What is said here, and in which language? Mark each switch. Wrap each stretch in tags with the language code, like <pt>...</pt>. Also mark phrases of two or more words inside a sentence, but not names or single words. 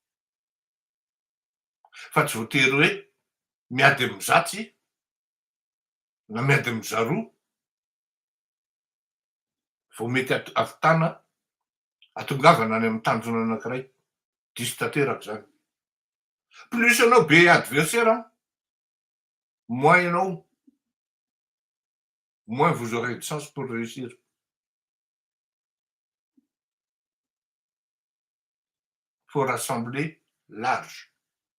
<mg>Fa tsy voatery hoe miady amy zatsy na miady amy zaroa vao mety ahavitana atongavana any amy tanjona anankiray. Diso tanteraka zany.</mg> <fr>Plus</fr> <mg>ianao be</mg> <fr>adversaire, moins vous aurez de chance pour réussir. Faut rassembler large.</fr>